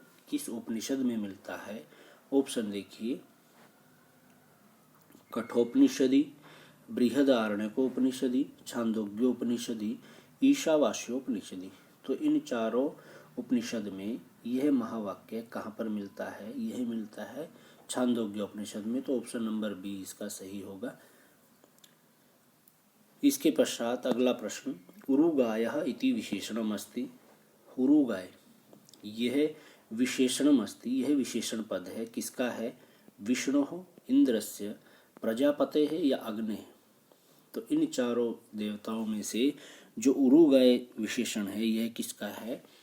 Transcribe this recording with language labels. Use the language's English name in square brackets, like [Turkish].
[Hindi] किस उपनिषद में मिलता है? ऑप्शन देखिए, कठोपनिषदि, बृहदारण्यकोपनिषदि, छांदोग्योपनिषदि, ईशावास्योपनिषदि। तो इन चारों उपनिषद में यह महावाक्य कहाँ पर मिलता है? यह मिलता है छांदोग्योपनिषद में। तो ऑप्शन नंबर बी इसका सही होगा। इसके पश्चात अगला प्रश्न, [Sanskrit] उरुगायः इति विशेषणम् अस्ति। [Hindi] उरुगाय यह [Sanskrit] विशेषणम् अस्ति, [Hindi] यह विशेषण पद है, किसका है? [Sanskrit] विष्णुः, इंद्रस्य, प्रजापतेः या अग्नेः। [Hindi] तो इन चारों देवताओं में से जो उरुगाय विशेषण है यह किसका है?